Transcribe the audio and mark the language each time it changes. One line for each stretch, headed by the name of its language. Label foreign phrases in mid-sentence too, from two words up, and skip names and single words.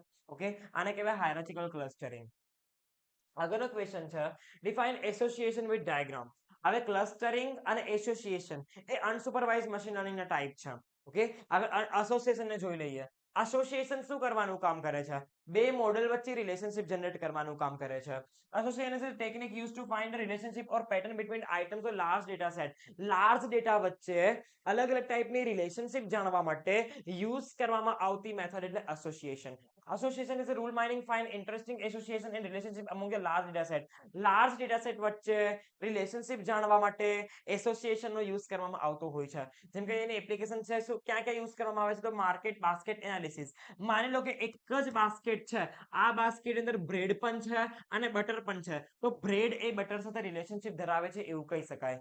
Gujarati: ઓકે, આને કહેવાય
English: hierarchical clustering.
Gujarati: આગળનો ક્વેશ્ચન છે
English: define association with diagram.
Gujarati: હવે ક્લસ્ટરિંગ અને એસોસિએશન એ
English: unsupervise machine learning
Gujarati: ના ટાઈપ છે. ઓકે, હવે એસોસિએશન ને જોઈ લઈએ. એસોસિએશન શું કરવાનું કામ કરે છે? બે મોડેલ વચ્ચે રિલેશનશિપ જનરેટ કરવાનું કામ કરે છે.
English: Association is a technique used to find a relationship or pattern between items of large data set. large data
Gujarati: વચ્ચે અલગ અલગ ટાઈપની રિલેશનશિપ જાણવા માટે યુઝ કરવામાં આવતી મેથડ એટલે એસોસિએશન.
English: Association is a rule mining find interesting association and relationship among the large data set. large data set
Gujarati: વચ્ચે રિલેશનશિપ જાણવા માટે એસોસિએશન નો યુઝ કરવામાં આવતો હોય છે. જેમ કે એની એપ્લિકેશન છે, શું ક્યાં ક્યાં યુઝ કરવામાં આવે છે? તો
English: market basket analysis.
Gujarati: માની લો કે એક જ બાસ્કેટ બાસ્કેટ છે, આ બાસ્કેટ અંદર બ્રેડ પણ છે અને બટર પણ છે, તો બ્રેડ એ બટર સાથે રિલેશનશિપ ધરાવે છે એવું કહી શકાય.